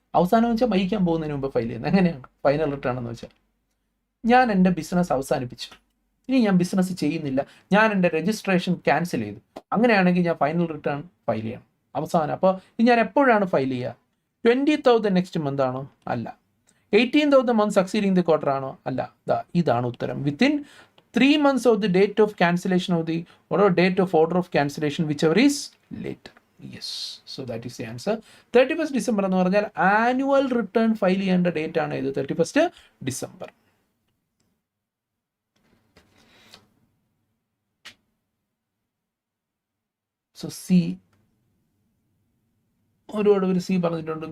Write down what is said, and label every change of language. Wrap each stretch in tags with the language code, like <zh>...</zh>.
<ml>അവസാനം വെച്ചാൽ മരിക്കാൻ പോകുന്നതിന് മുമ്പ് ഫയൽ ചെയ്യുന്നത്. എങ്ങനെയാണ് ഫൈനൽ റിട്ടേൺ എന്ന് വെച്ചാൽ? ഞാൻ എൻ്റെ ബിസിനസ് അവസാനിപ്പിച്ചു, ഇനി ഞാൻ ബിസിനസ് ചെയ്യുന്നില്ല, ഞാൻ എൻ്റെ രജിസ്ട്രേഷൻ ക്യാൻസൽ ചെയ്തു, അങ്ങനെയാണെങ്കിൽ ഞാൻ ഫൈനൽ റിട്ടേൺ ഫയൽ ചെയ്യണം അവസാനം. അപ്പോൾ ഇത് ഞാൻ എപ്പോഴാണ് ഫയൽ ചെയ്യുക?</ml> <en>20th of the next month</en> <ml>ആണോ?</ml> <en>അല്ല. 18th of the month succeeding the quarter</en> <ml>ആണോ? അല്ല. ഇതാണ് ഉത്തരം.</ml> <en>Within 3 months of the date of cancellation of the or date of order of cancellation, whichever is later. Yes, so that is the answer.</en> <ml>31st December എന്ന് പറഞ്ഞാൽ annual return file ചെയ്യേണ്ട date ആണ് ഇത്, 31st December. So C, ഒരുപാട് പേര് C പറഞ്ഞിട്ടുണ്ട്.</ml>